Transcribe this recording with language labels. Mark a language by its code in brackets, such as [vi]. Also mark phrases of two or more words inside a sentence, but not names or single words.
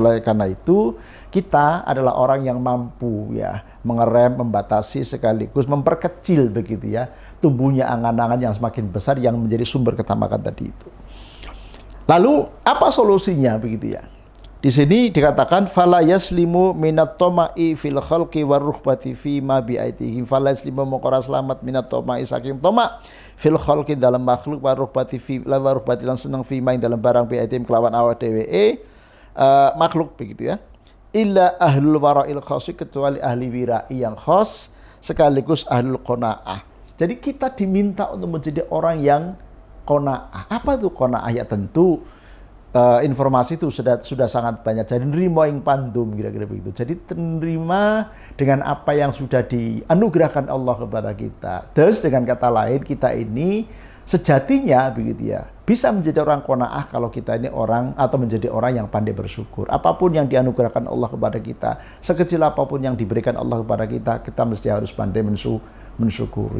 [id] Oleh karena itu kita adalah orang yang mampu ya mengerem, membatasi sekaligus memperkecil begitu ya tumbuhnya angan-angan yang semakin besar yang menjadi sumber ketamakan tadi itu. Lalu apa solusinya begitu ya? Di sini dikatakan [ar] فلا يسلم من الطمع في الخلق والرهبة في ما بأيديهم, فلا يسلم [jv] mengkora selamat [ar] من الطمع [jv] saking toma [ar] في الخلق [id] dalam makhluk [ar] والرهبة في لا والرهبة [jv] lan seneng [ar] في ما [id] dalam barang [ar] بأيديهم [jv] kelawan awak dhewe [id] makhluk begitu ya. [ar] إلا أهل الورع الخاص, [id] kecuali ahli wirai yang khas sekaligus [ar] أهل القناعة. [id] Jadi kita diminta untuk menjadi orang yang qanaah. Apa itu qanaah? Ya tentu informasi itu sudah sangat banyak. Jadi [jv] nerima ing pandum [id] kira-kira begitu. Jadi terima dengan apa yang sudah dianugerahkan Allah kepada kita. Terus dengan kata lain kita ini sejatinya begitu ya bisa menjadi orang qanaah kalau kita ini orang atau menjadi orang yang pandai bersyukur. Apapun yang dianugerahkan Allah kepada kita, sekecil apapun yang diberikan Allah kepada kita, kita mesti harus pandai mensyukuri.